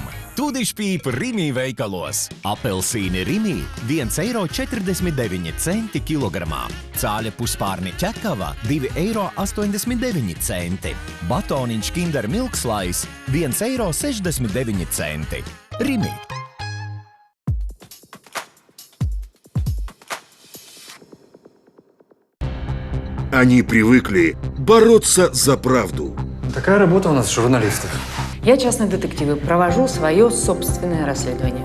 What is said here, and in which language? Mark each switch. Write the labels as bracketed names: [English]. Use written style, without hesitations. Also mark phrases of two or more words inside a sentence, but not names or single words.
[Latvian] Tudišpīpa Rimi veikalos. Apelsīni Rimi 1,49 eiro kilogramā. Cāļa puspārni ķekava 2,89 eiro. Batoniņš Kinder Milkslais 1,69 eiro. Rimi. [Russian] Они привыкли бороться за правду. Такая работа у нас, журналистов. Я частный детектив и провожу свое собственное расследование.